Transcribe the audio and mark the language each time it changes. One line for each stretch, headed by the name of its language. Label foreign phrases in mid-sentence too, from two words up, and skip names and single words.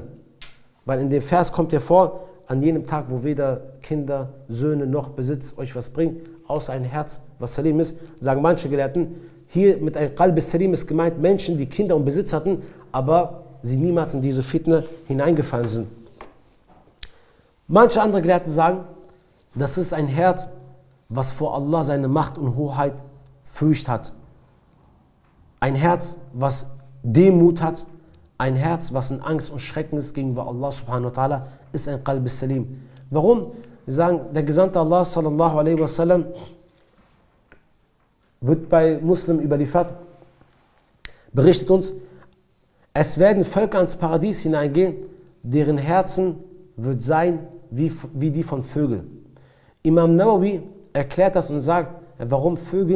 German: Weil in dem Vers kommt ja vor, an jenem Tag, wo weder Kinder, Söhne noch Besitz euch was bringt, außer ein Herz, was Salim ist, sagen manche Gelehrten, hier mit einem
Arabic: قلب سليم
German: ist gemeint Menschen, die Kinder und Besitz hatten, aber sie niemals in diese Fitne hineingefallen sind. Manche andere Gelehrten sagen, das ist ein Herz, was vor Allah seine Macht und Hoheit Furcht hat. Ein Herz, was Demut hat, ein Herz, was in Angst und Schrecken ist gegenüber Allah
Arabic: سبحانه وتعالى,
German: ist ein
Arabic: قلب سليم.
German: Warum? Wir sagen, der Gesandte Allah
Arabic: صلى الله عليه وسلم
German: wird bei Muslim überliefert, berichtet uns, es werden Völker ins Paradies hineingehen, deren Herzen wird sein wie die von Vögeln. Imam Nawawi erklärt das und sagt, warum Vögel?